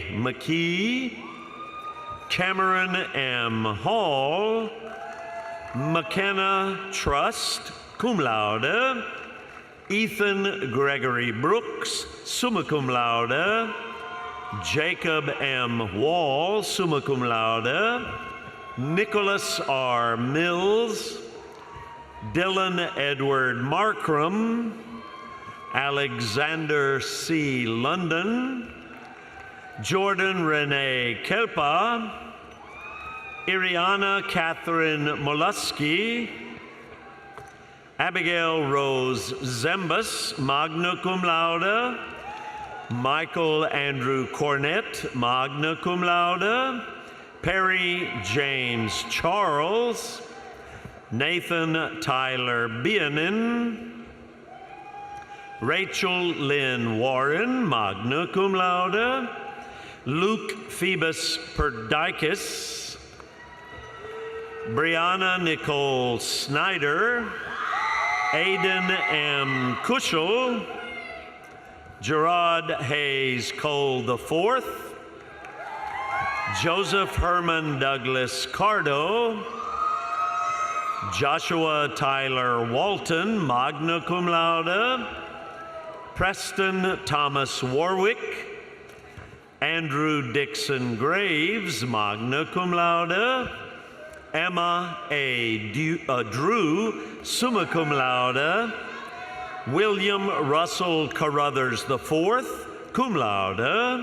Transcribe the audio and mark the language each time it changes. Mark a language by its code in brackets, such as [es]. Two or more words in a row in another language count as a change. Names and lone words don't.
[en] McKee, Cameron M. Hall, McKenna Trust, [la] cum laude, [en] Ethan Gregory Brooks, [la] summa cum laude, Jacob M. Wall, summa cum laude, [en] Nicholas R. Mills, Dylan Edward Markram, Alexander C. London, Jordan Renee Kelpa, Iriana Catherine Mollusky, Abigail Rose Zembus, [la] magna cum laude, [en] Michael Andrew Cornett, [la] magna cum laude, [en] Perry James Charles, Nathan Tyler Bianin, Rachel Lynn Warren, [la] magna cum laude, [en] Luke Phoebus Perdikis, Brianna Nicole Snyder, Aiden M. Kushel, Gerard Hayes Cole IV, Joseph Herman Douglas Cardo, Joshua Tyler Walton, [la] magna cum laude, [en] Preston Thomas Warwick, Andrew Dixon Graves, [la] magna cum laude, Emma A. [en] Drew, [la] summa cum laude, [en] William Russell Carruthers IV, [la] cum laude.